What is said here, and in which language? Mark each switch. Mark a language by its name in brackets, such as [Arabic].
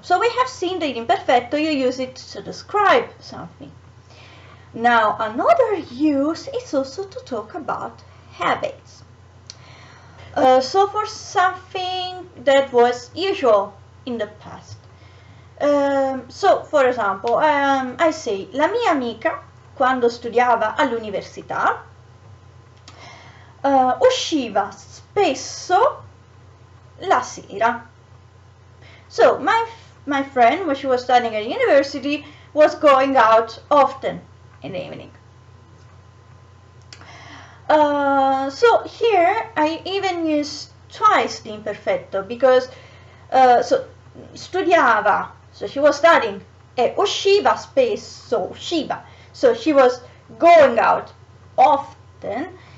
[English] So we have seen that in imperfetto you use it to describe something. Now another use is also to talk about habits. So for something that was usual in the past. So for example, I say [Italian] la mia amica quando studiava all'università usciva spesso la sera. [English] So my friend, when she was studying at university, was going out often in the evening. So here I even use twice the imperfetto because so studiava, so she was studying, [Italian] e usciva spesso, [English] usciva, so she was going out often.